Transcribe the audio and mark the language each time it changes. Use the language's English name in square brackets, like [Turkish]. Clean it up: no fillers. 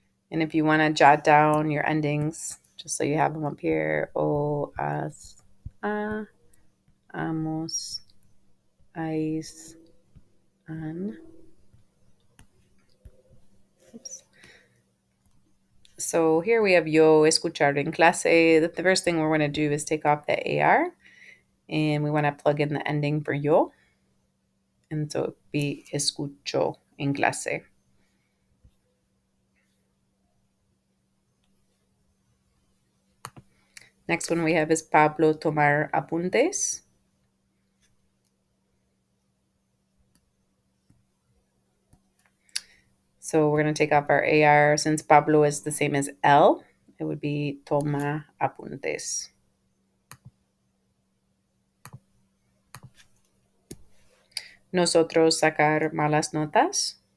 [English] And if you want to jot down your endings, just so you have them up here, o, as, a, amos, ais, an. Oops. So here we have [Spanish] yo escuchar en clase. [English] The first thing we're going to do is take off the AR and we want to plug in the ending for yo. And so it'd be [Spanish] escucho en clase. [English] Next one we have is [Spanish] Pablo tomar apuntes. [English] So we're going to take off our AR. Since Pablo is the same as L, it would be [Spanish] toma apuntes. Nosotros sacar malas notas.